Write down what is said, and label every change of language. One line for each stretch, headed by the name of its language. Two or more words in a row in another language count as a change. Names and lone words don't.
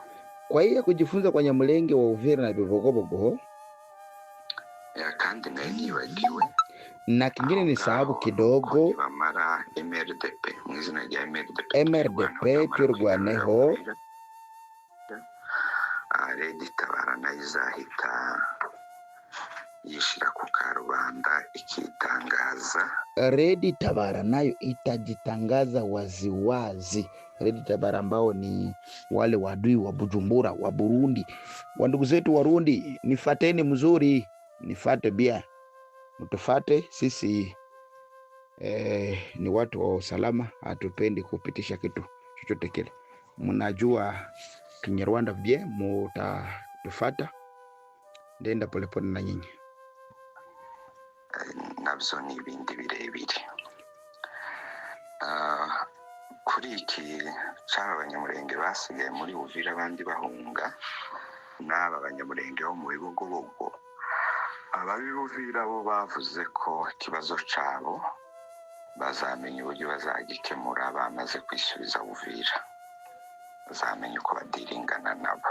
Swahili: Kwa hiyo kujifunza kwa Nyamulenge wa Uvira na Bibogobogo,
Rundi: kandi nayo nibagiwe.
Swahili: Na kingine ni sababu kidogo,
Rundi: bamara MRDP, mwizina rya MRDP twirwaneho. Redi Tabara nayo izahita yishira ku karubanda ikitangaza.
Swahili: Redi Tabara nayo itajitangaza waziwazi. Redi Tabara ambao ni wale wadui wa Bujumbura, wa Burundi, wa ndugu zetu Warundi. Nifateni mzuri, nifate bia, mtufate sisi. Ni watu wa usalama, hatupendi kupitisha kitu chochote kile. Mnajua Kinyarwanda bie, mutatufata. Ndenda polepole na nyinyi.
Rundi: Nabyo ni ibindi birebire. Kuri iki cyaba Abanyamulenge basigaye muri Uvira abandi bahunga, n'aba Banyamulenge bo mu Bibogobogo, ababi Uvira bo bavuze ko ikibazo cyabo bazamenya uburyo bazagikemura bamaze kwisubiza Uvira, bazamenya uko badiringana nabo.